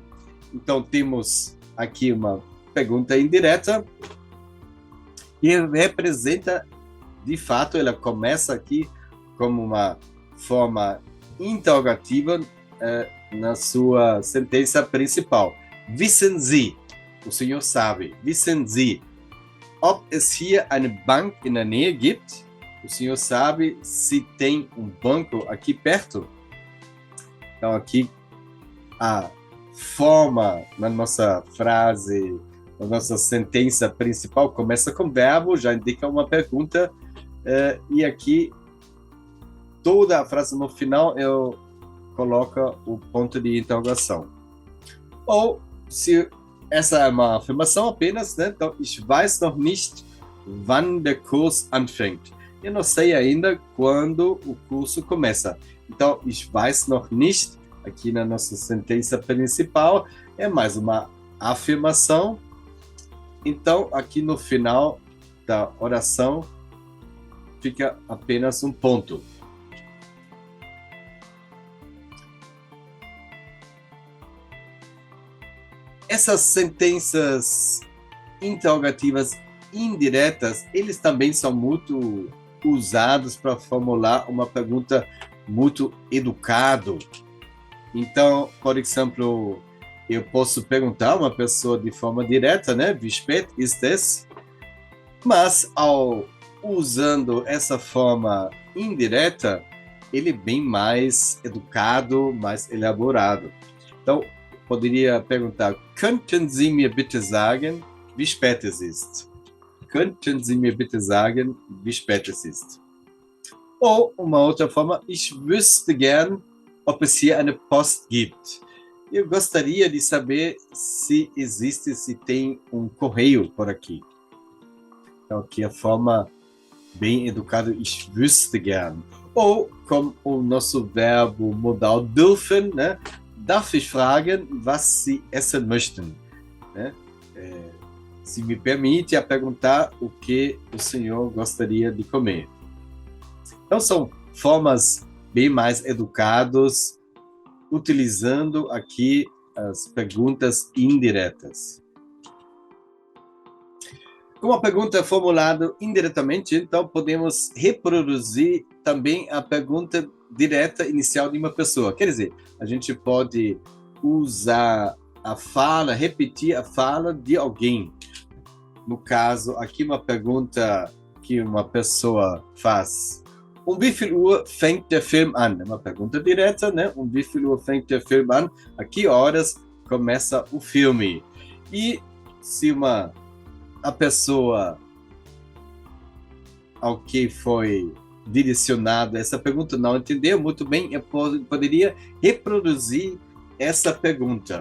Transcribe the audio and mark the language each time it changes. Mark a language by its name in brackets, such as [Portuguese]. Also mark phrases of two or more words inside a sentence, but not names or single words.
[Portuguese] Então, temos aqui uma pergunta indireta e representa, de fato, ela começa aqui como uma forma interrogativa na sua sentença principal. [German] Wissen Sie, [Portuguese] o senhor sabe, [German] wissen Sie, ob es hier eine Bank in der Nähe gibt? [Portuguese] O senhor sabe se tem um banco aqui perto? Então, aqui a forma na nossa frase, na nossa sentença principal, começa com verbo, já indica uma pergunta, e aqui toda a frase no final eu coloco o ponto de interrogação. Ou, se essa é uma afirmação apenas, né? Então, [German] ich weiß noch nicht, wann der Kurs anfängt. [Portuguese] Eu não sei ainda quando o curso começa. Então, [German] ich weiß noch nicht, [Portuguese] aqui na nossa sentença principal, é mais uma afirmação. Então, aqui no final da oração, fica apenas um ponto. Essas sentenças interrogativas indiretas, eles também são muito usados para formular uma pergunta muito educada. Então, por exemplo, eu posso perguntar a uma pessoa de forma direta, né? [German] Wie spät ist es? [Portuguese] Mas, usando essa forma indireta, ele é bem mais educado, mais elaborado. Então, poderia perguntar, [German] könnten Sie mir bitte sagen, wie spät es ist? Könnten Sie mir bitte sagen, wie spät es ist? [Portuguese] Ou uma outra forma, [German] ich wüsste gern, ob es hier eine Post gibt. [Portuguese] Eu gostaria de saber se existe, se tem um correio por aqui. Então, aqui a forma bem educada, [German] ich wüsste gern. [Portuguese] Ou, como o nosso verbo modal dürfen, né? [German] Darf ich fragen, was Sie essen möchten? [Portuguese] Né? Se me permite a perguntar o que o senhor gostaria de comer. Então, são formas bem mais educadas, utilizando aqui as perguntas indiretas. Como a pergunta é formulada indiretamente, então podemos reproduzir também a pergunta direta inicial de uma pessoa. Quer dizer, a gente pode usar a fala, repetir a fala de alguém. No caso, aqui uma pergunta que uma pessoa faz. [German] wie viel Uhr fängt der Film an? [Portuguese] É uma pergunta direta, né? [German] Wie viel Uhr fängt der Film an? [Portuguese] A que horas começa o filme? E se a pessoa ao que foi direcionada essa pergunta não entendeu muito bem, eu poderia reproduzir essa pergunta.